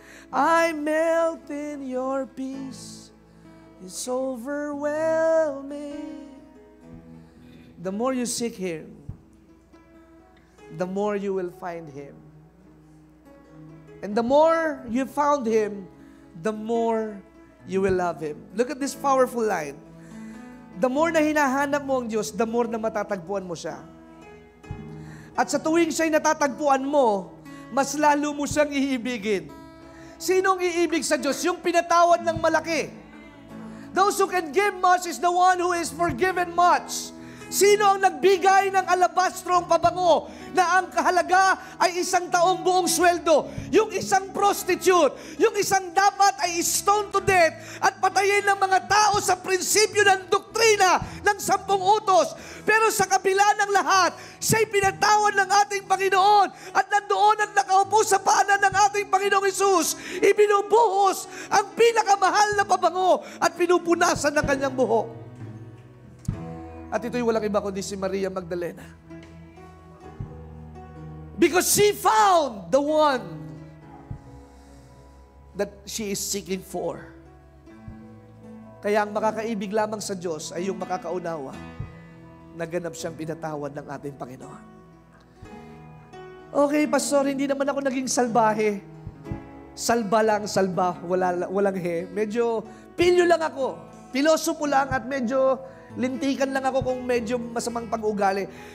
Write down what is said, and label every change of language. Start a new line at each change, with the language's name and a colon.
English: I melt in your peace, it's overwhelming. The more you seek Him, the more you will find Him. And the more you found Him, the more you will love Him. Look at this powerful line. The more
Filipino: na hinahanap mo ang Diyos, the more na matatagpuan mo siya. At sa tuwing siya'y natatagpuan mo, mas lalo mo siyang iibigin. Sinong iibig sa Diyos? Yung pinatawad ng malaki.
English: Those who can give much is the one who is forgiven much.
Filipino: Sino ang nagbigay ng alabastrong pabango na ang kahalaga ay 1 taong buong sweldo? Yung isang prostitute, yung isang dapat ay
English: stone to death
Filipino: at patayin ng mga tao sa prinsipyo ng doktrina ng 10 utos. Pero sa kabila ng lahat, siya'y pinatawad ng ating Panginoon at nandoon ang nakaupo sa paanan ng ating Panginoong Hesus. Ibinubuhos ang pinakamahal na pabango at pinupunasan ng kanyang buhok. At ito'y walang iba kundi si Maria Magdalena.
English: Because she found the one that she is seeking for.
Filipino: Kaya ang makakaibig lamang sa Diyos ay yung makakaunawa na ganap siyang pinatawad ng ating Panginoon. Okay, Pastor, hindi naman ako naging salbahe. Salba lang, salba, walang he. Medyo pilyo lang ako. Pilosopo lang at medyo lintikan lang ako kung medyo masamang pag-ugali.